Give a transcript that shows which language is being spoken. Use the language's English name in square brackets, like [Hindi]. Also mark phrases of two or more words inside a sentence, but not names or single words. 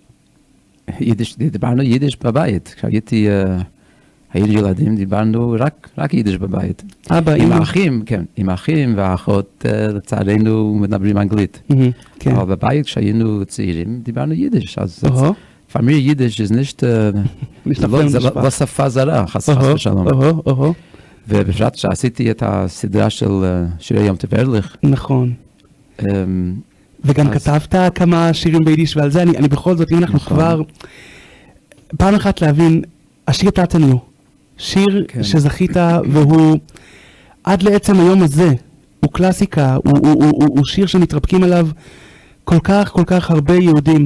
[Hebrew] יידיש, דיברנו יידיש בבית, כשהייתי היינו ילדים, דיברנו רק יידיש בבית. אבא, עם אמא. האחים, כן, עם האחים והאחות, לצערנו מדברים אנגלית. כן. Aber בבית כשהיינו צעירים, דיברנו יידיש, אז אוהו. [German] für mich יידיש ist nicht, [Hebrew] זה לא שפה זרה, חס ושלום. אוהו. ובפרט שעשיתי את הסדרה של שירי יום טוב ארליך, נכון. וגם כתבת כמה שירים ביידיש, ועל זה אני בכל זאת, אם אנחנו כבר, פעם אחת להבין, השיר תתניו, שיר שזכית, והוא עד לעצם היום הזה, הוא קלאסיקה, הוא שיר שמתרפקים עליו כל כך הרבה יהודים.